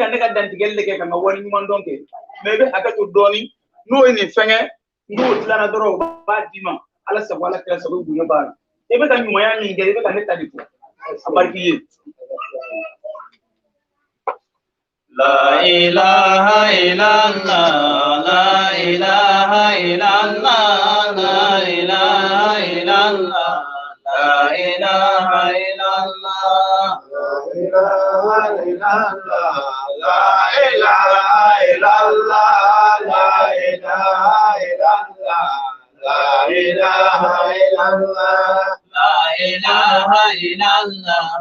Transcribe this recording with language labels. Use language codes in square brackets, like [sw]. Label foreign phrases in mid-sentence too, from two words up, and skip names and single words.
[bm] ka ne ka dantigɛli kɛ ka n ka wari ɲuman dɔn kɛ mais e bɛ hakɛ to dɔɔni n'o ye nin fɛngɛ n'o tilala dɔrɔn o b'a d'i ma ala sago ala kira sago bonya b'a la e bɛ ka ɲumanya min kɛ e bɛ ka ne ta de fɔ a bariki ye [ar] لا إله إلا الله، لا إله إلا الله، لا إله إلا الله، لا إله إلا الله، لا إله إلا الله، لا إله إلا الله، لا إله إلا الله، لا إله إلا الله، لا إله إلا الله.